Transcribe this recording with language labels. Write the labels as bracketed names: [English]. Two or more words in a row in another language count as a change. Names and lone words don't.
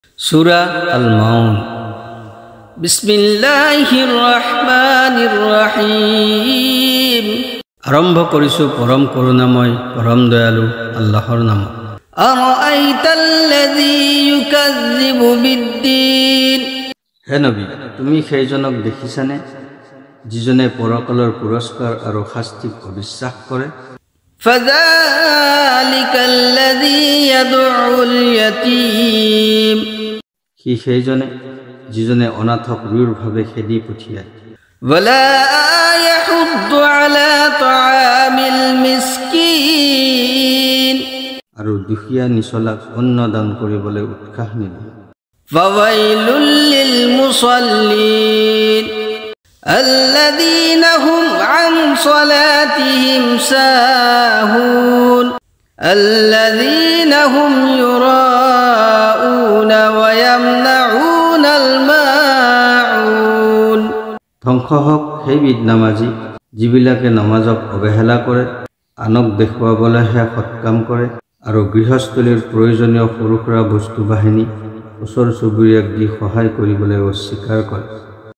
[Arabic] سورة الماعون. بسم الله الرحمن الرحيم. [Assamese] আরম্ভ কৰিছো পৰম করুণাময় পৰম দয়ালু আল্লাহৰ নামত। [Arabic] أرأيت الذي يكذب بالدين. [Assamese] হে নবী, তুমি সেইজনক দেখিছানে যিজনে পৰকালৰ পুৰস্কাৰ আৰু শাস্তিক অবিশ্বাস কৰে? [Arabic] فذلك الذي يدع اليتيم. [Assamese] সি সেইজনে যিজনে অনাথক ক্ৰূৰভাৱে খেদি পঠিয়ায়। [Arabic] ولا يحض على طعام المسكين. [Assamese] আৰু দুখীয়া নিছলাক অন্ন দান কৰিবলৈ উৎসাহ নিদিয়ে। [Arabic] فويل للمصلين الذين هم عن صلاتهم ساهون الذين هم يراءون ويمنعون الماعون. [Assamese] ধ্বংস হওক সেইবিধ নামাজী যিবিলাকে নমাজক অৱহেলা কৰে, আনক দেখুৱাবলৈহে সৎকাম কৰে আৰু গৃহস্থলীৰ প্ৰয়োজনীয় সৰু সুৰা বস্তু বাহিনী ওচৰ চুবুৰীয়াক দি সহায় কৰিবলৈ অস্বীকাৰ কৰে।